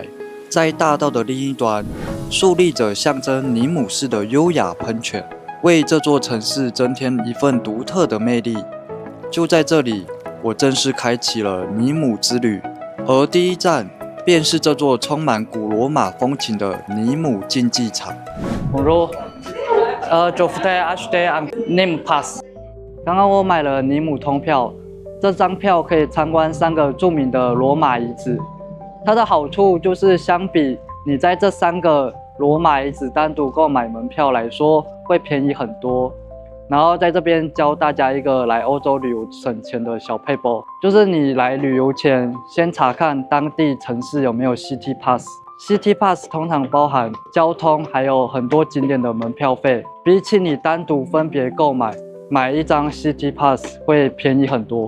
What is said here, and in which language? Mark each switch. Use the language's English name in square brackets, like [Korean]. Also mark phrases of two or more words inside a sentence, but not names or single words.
[Chinese] 在大道的另一端，竖立着象征尼姆市的优雅喷泉，为这座城市增添一份独特的魅力。就在这里，我正式开启了尼姆之旅，而第一站便是这座充满古罗马风情的尼姆竞技场。 [French] Bonjour，je voudrais acheter un Nîmes pass。 [Chinese] 刚刚我买了尼姆通票，这张票可以参观3个著名的罗马遗址。它的好处就是相比你在这3个罗马遗址单独购买门票来说，会便宜很多。然后在这边教大家一个来欧洲旅游省钱的小撇步，就是你来旅游前先查看当地城市有没有 City Pass。City Pass 通常包含交通还有很多景点的门票费，比起你单独分别购买一张 City Pass 会便宜很多。